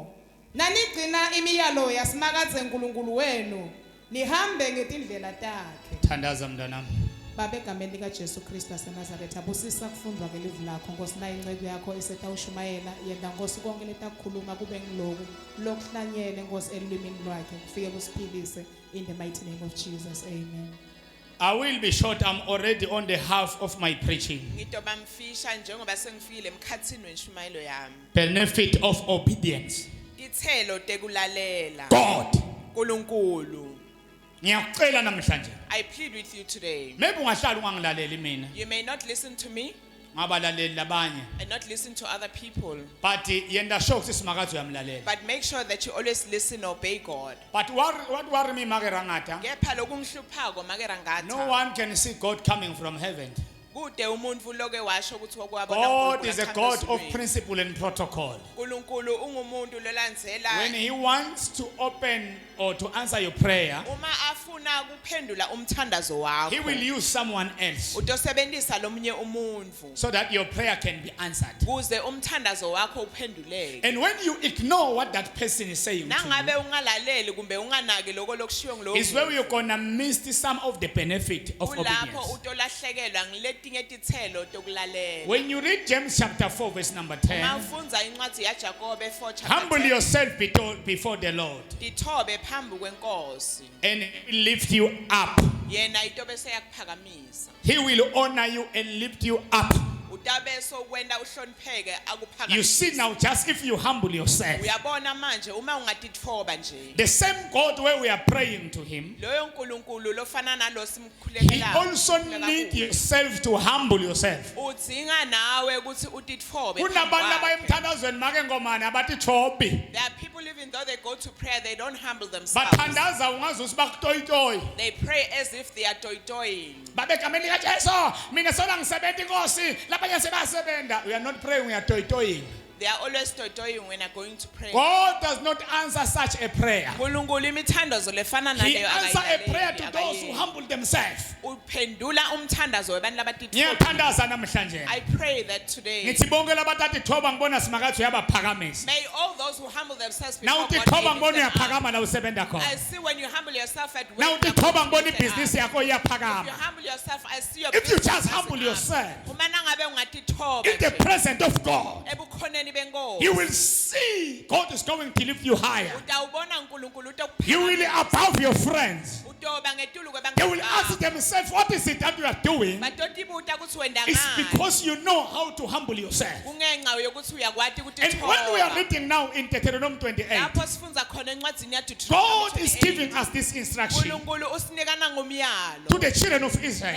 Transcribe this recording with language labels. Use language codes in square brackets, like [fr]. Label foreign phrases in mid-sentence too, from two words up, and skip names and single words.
[ss] Nanigcina imiyalo yasimakadze uNkulunkulu wenu nihambe ngetindlela takhe. Thandaza mntanami. Baba egameni lika Jesu Kristu waseNazaretha busisa kufundwa kwelivu lakho Nkosi nayo incebo yakho esetawushumayela yenda Nkosi konke letakukhuluma kube ngiloku lokuhlanyele Nkosi elwimini lwakhe kufike kusiphilise [en] in the mighty name of Jesus. [ss] Amen. [en] I will be short. I'm already on the half of my preaching. [ss] Ngitoba mfisha njengoba sengifikile emkhathini wenshumayelo yami. [en] Benefit of obedience. [ss] Ithelo tekulalela. [en] God. [ss] uNkulunkulu. Ngiyacela namhlanje. [en] I plead with you today. [ss] Maybe ungahlala ungangilaleli mina. [en] You may not listen to me [ss] Ngabalaleli labanye. [en] and not listen to other people. [ss] But yenda sure ukuthi simakadze uyamlalela. [en] But make sure that you always listen and obey God. But what worry me makerangata? [ss] Kepha lokungihluphako makerangata. [en] No one can see God coming from heaven. [ss] Kude umuntu loke washo ukuthi okwabona [en] God is a God of principle and protocol. [ss] uNkulunkulu ungumuntu lolandzela. [en] When he wants to open or to answer your prayer, [ss] Uma afuna kuphendula umthandazo wakho. [en] he will use someone else [ss] Utosebenzisa lomunye umuntu. [en] so that your prayer can be answered. [ss] Kuze umthandazo wakho uphenduleke. [en] And when you ignore what that person is saying to [ss] Nangabe [en] you, [ss] ungalaleli kumbe unganaki lokho lokushiwo ngilo. [en] is where you're gonna miss some of the benefit of [ss] Kulapho [en] obedience. [ss] utolahlekelwa ngiletinye tithelo tokulalela. [en] When you read James chapter 4 verse number 10, [ss] Mawufunza incwadi yaJakobe 4 chapter [en] humble 10. yourself before the Lord [ss] Dithobe phambi kwenkosi. [en] and he will lift you up. [ss] Yena itobe seyakuphakamisa. [en] He will honor you and lift you up. [ss] Utabe sokwenda uhlonipheke [en] You see [ss] akuphakamisa. [en] now, just if you humble yourself, [ss] Uyabona manje uma ungatithoba nje. [en] the same God where we are praying to him, [ss] Loyo nkulunkulu lofana nalo [en] he [ss] simkhulekela. [en] also needs yourself to humble yourself. [ss] Udzinga nawe ukuthi utitfobe. Kunabantu abayemthandazweni make ngomane abatithobi. [en] There are people even though they go to prayer they don't humble themselves. [ss] Bathandaza ungazuthi bakutoyitoyi. [en] They pray as if they are toy-toying. [ss] Babegameni lika Jesu, mina sola ngisebenza inkosi, labanye sebasebenza. [en] We are not praying, we are toyitoying. They are always toy-toying when they are going to pray. God does not answer such a prayer. [ss] Nkulunkulu imithandazo lefana [en] He [ss] naleyo [en] answers a [ss] akayilaleli, [en] prayer to those who [ss] akayenzi. [en] humble themselves. [ss] Uphendula umthandazo webantu labatithoba. Ngiyathandaza namhlanje. [en] I pray that today [ss] Ngithi bonke labatatithoba ngibona simakade uyabaphakamisa. [en] may all those who humble themselves [ss] Na [en] before God [ss] utithoba [en] may [ss] ngibona [en] lift them up. [ss] uyaphakama la usebenza [en] I [ss] khona. [en] see when you humble yourself at work. [ss] Na [en] you're [ss] utithoba [en] going to [ss] ngibona [en] lift it up. [ss] ibhizinisi yakho [en] If you [ss] iyaphakama. [en] humble yourself, I see your If you business just rising humble up. yourself [ss] Uma nangabe ungatithoba [en] in the [ss] nje, [en] presence of God, [ss] ebukhoneni benkosi, [en] you will see God is going to lift you higher. [ss] utawubona uNkulunkulu [en] You will be above your friends. They will ask themselves, what is it that you are doing? It's because you know how to humble yourself. And when we are reading now in Deuteronomy 28, God is giving us this instruction to the children of Israel.